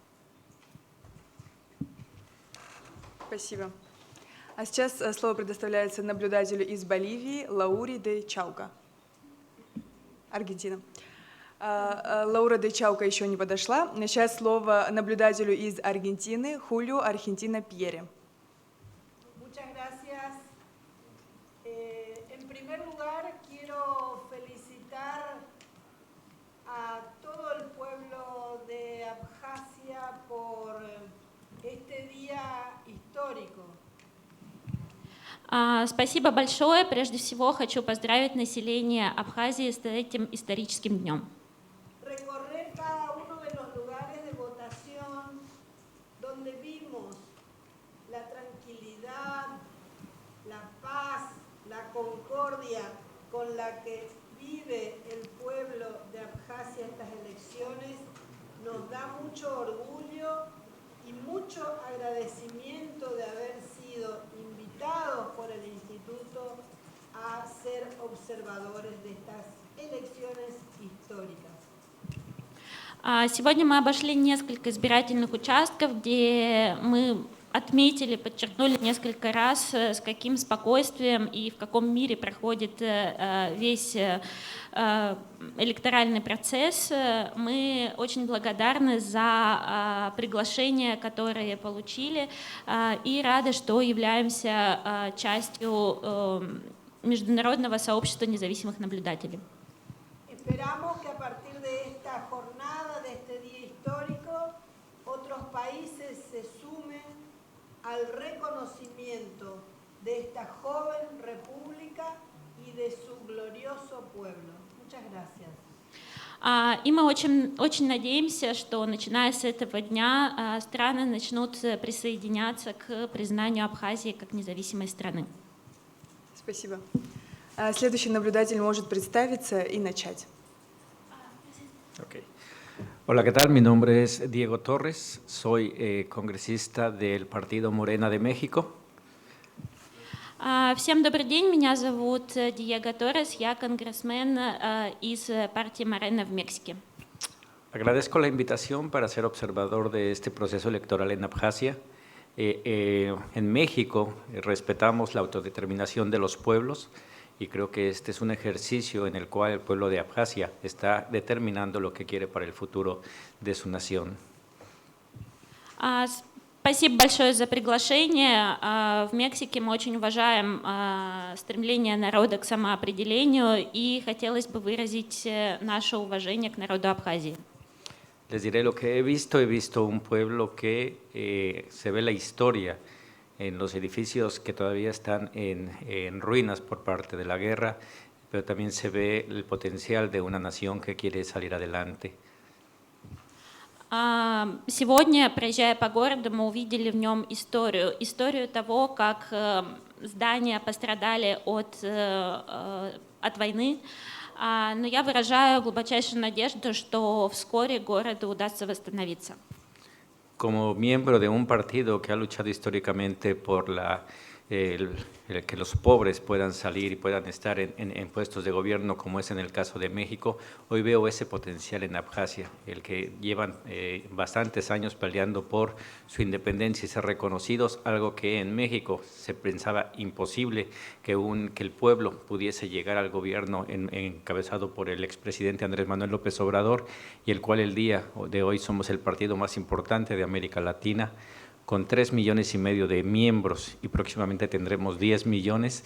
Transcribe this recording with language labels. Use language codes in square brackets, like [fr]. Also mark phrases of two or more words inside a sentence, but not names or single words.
[ru] Спасибо. А сейчас слово предоставляется наблюдателю из Боливии Лауре де Чаука. Аргентина. Лаура де Чаука еще не подошла. Сейчас слово наблюдателю из Аргентины Хулио Аргентина Пьере. [es] Muchas gracias. En primer lugar, quiero felicitar a todo el pueblo de Abjasia por este día histórico. [ru] Спасибо большое. Прежде всего хочу поздравить население Абхазии с этим историческим днем. [es] Recorrer cada uno de los lugares de votación donde vimos la tranquilidad, la paz, la concordia con la que vive el pueblo de Abjasia estas elecciones nos da mucho orgullo y mucho agradecimiento de haber sido invitados por el Instituto a ser observadores de estas elecciones históricas. [ru] Сегодня мы обошли несколько избирательных участков, где мы отметили, подчеркнули несколько раз, с каким спокойствием и в каком мире проходит весь электоральный процесс. Мы очень благодарны за приглашение, которое получили, и рады, что являемся частью международного сообщества независимых наблюдателей. [es] Esperamos que a partir de esta jornada, de este día histórico, otros países se sumen al reconocimiento de esta joven república y de su glorioso pueblo. Muchas gracias. [ru] И мы очень надеемся, что начиная с этого дня страны начнут присоединяться к признанию Абхазии как независимой страны. Спасибо. Следующий наблюдатель может представиться и начать. [es] Okay. Hola, ¿qué tal? Mi nombre es Diego Torres, soy congresista del Partido Morena de México. [ru] Всем добрый день, меня зовут Диего Торрес, я конгрессмен из партии Morena в Мексике. [es] Agradezco la invitación para ser observador de este proceso electoral en Abjasia. En México respetamos la autodeterminación de los pueblos y creo que este es un ejercicio en el cual el pueblo de Abjasia está determinando lo que quiere para el futuro de su nación. [ru] Спасибо большое за приглашение. В Мексике мы очень уважаем стремление народа к самоопределению и хотелось бы выразить наше уважение к народу Абхазии. [es] Les diré lo que he visto un pueblo que se ve la historia en los edificios que todavía están en ruinas por parte de la guerra, pero también se ve el potencial de una nación que quiere salir adelante. [ru] Сегодня, проезжая по городу, мы увидели в нем историю того, как здания пострадали от войны. Но я выражаю глубочайшую надежду, что вскоре городу удастся восстановиться. [es] Como miembro de un partido que ha luchado históricamente por el que los pobres puedan salir y puedan estar en puestos de gobierno, como es en el caso de México, hoy veo ese potencial en Abjasia, el que llevan bastantes años peleando por su independencia y ser reconocidos, algo que en México se pensaba imposible que el pueblo pudiese llegar al gobierno encabezado por el expresidente Andrés Manuel López Obrador, y el cual el día de hoy somos el partido más importante de América Latina, con 3,5 millones de miembros y próximamente tendremos 10 millones.